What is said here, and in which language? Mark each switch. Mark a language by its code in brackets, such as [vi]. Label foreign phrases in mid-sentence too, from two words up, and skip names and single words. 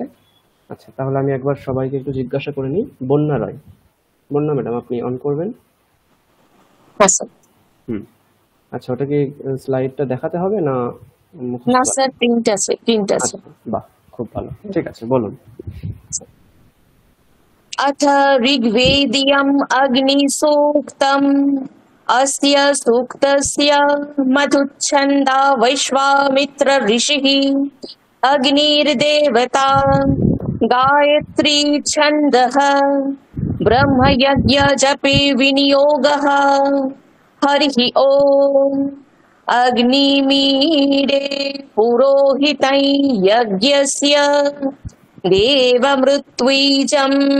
[bn] আচ্ছা, তাহলে আমি একবার সবাইকে একটু জিজ্ঞাসা করে নিই। বন্যা রায়, বন্যা ম্যাডাম আপনি অন করবেন? হ্যাঁ স্যার। আচ্ছা, ওটা কি স্লাইডটা দেখাতে হবে না মুখস্থ? না স্যার, প্রিন্ট আছে, প্রিন্ট আছে। আচ্ছা, বাহ, খুব ভালো, ঠিক আছে, বলুন। [sa] अथ ऋग्वेदीयम् अग्निसूक्तम् अस्य सूक्तस्य मधुच्छन्दा वैश्वामित्र ऋषिः अग्निर्देवता गायत्री छन्दः ब्रह्मयज्ञजपे विनियोगः हरिः ओम् अग्निमीडे पुरोहितं यज्ञस्य देवमृत्वीजम्